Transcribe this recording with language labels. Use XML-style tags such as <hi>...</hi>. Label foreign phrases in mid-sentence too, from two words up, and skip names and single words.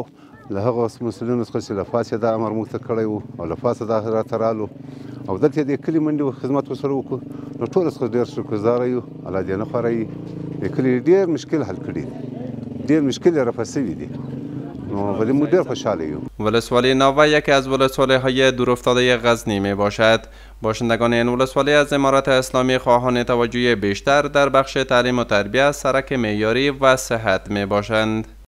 <ps>له هغو مسؤلینو څخه چې له پاسه دا امر موږ ته کړی وو او له پاسه دا راته رالو او دلته د کلي منډې خدمت ورسره وکړو، نو ټول څخه ډېر شکرګزاره یو. الله دې نه خوروي، د کلي ډېر مشکل حل کړي دي، ډېر مشکل یې رفع شوي دي، نو په دې موږ ډېر خوشحاله یو.</ps> <fa>ولسوالی ناوه یکی از ولسوالی‌های دورافتاده غزنی می باشد. باشندگان این ولسوالی از امارت اسلامی خواهان توجه بیشتر در بخش تعلیم و تربیت، سرک معیاری و صحت می باشند.</fa>